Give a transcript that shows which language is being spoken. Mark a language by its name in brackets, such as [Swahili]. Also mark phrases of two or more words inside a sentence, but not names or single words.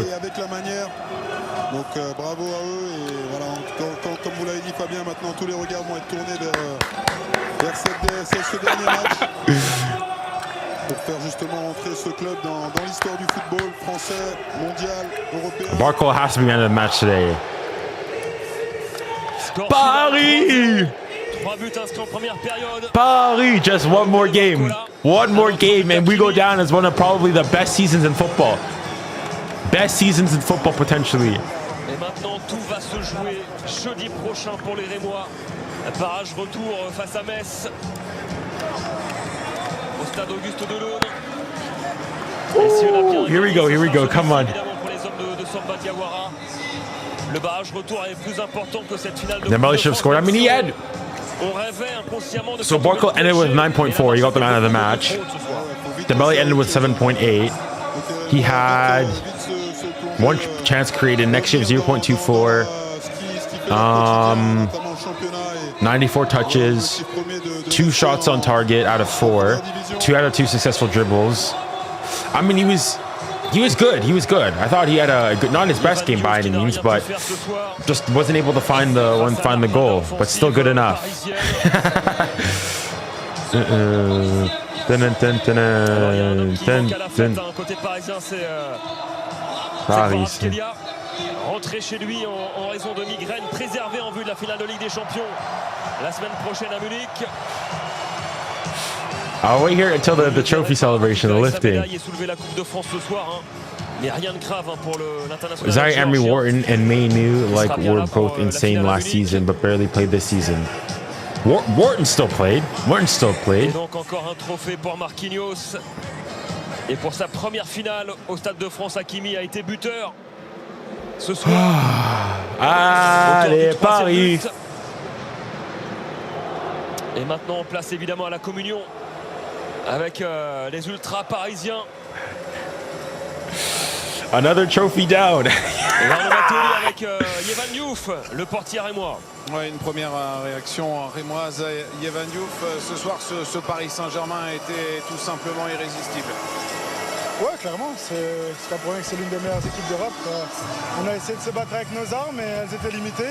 [French] Avec la manière. Donc bravo à eux. Et voilà, comme vous l'avez dit, Fabien, maintenant tous les regards vont être tournés vers ce dernier match. Pour faire justement entrer ce club dans l'histoire du football français, mondial, européen. [English] Barco has to be man of the match today. [French] Paris! 3 buts inscrits en première période. [English] Paris, just one more game. One more game and we go down as one of probably the best seasons in football. Best seasons in football potentially. [French] Et maintenant tout va se jouer jeudi prochain pour les Rémois. Barrage retour face à Metz. Au stade Auguste Delaune. [English] Here we go, come on. [French] Pour les hommes de Samba Diawara. Le barrage retour est plus important que cette finale de [English] Dembele should have scored. I mean, he had. So Barco ended with 9.4. He got the man of the match. Dembele ended with 7.8. He had 1 chance created. Next year 0.24. 94 touches. 2 shots on target out of 4. 2 out of 2 successful dribbles. I mean, he was good. He was good. I thought he had a good, not his best game by any means, but just wasn't able to find the goal. But still good enough. [French] Paris. Rentré chez lui en raison de migraine, préservé en vue de la finale de Ligue des Champions la semaine prochaine à Munich. [English] I'll wait here until the trophy celebration, the lifting. 𝙎𝙊𝘾𝘼𝙎𝙗 and Maynu were both insane last season, but barely played this season. Wharton still played. [French] Et donc encore un trophée pour Marquinhos. Et pour sa première finale au Stade de France, Hakimi a été buteur ce soir. Allez, Paris. Et maintenant on place évidemment à la communion avec les ultras parisiens. [English] Another trophy down. [French] Et là, on va télé avec 𝙎𝙊𝘾𝘼𝘾𝘼, le portier rémois. Ouais, une première réaction rémoise. 𝙎𝙊𝘾𝘼𝘾, ce soir, ce Paris Saint-Germain était tout simplement irrésistible. Ouais, clairement, c'est pas pour rien que c'est l'une des meilleures équipes d'Europe. On a essayé de se battre avec nos armes, mais elles étaient limitées.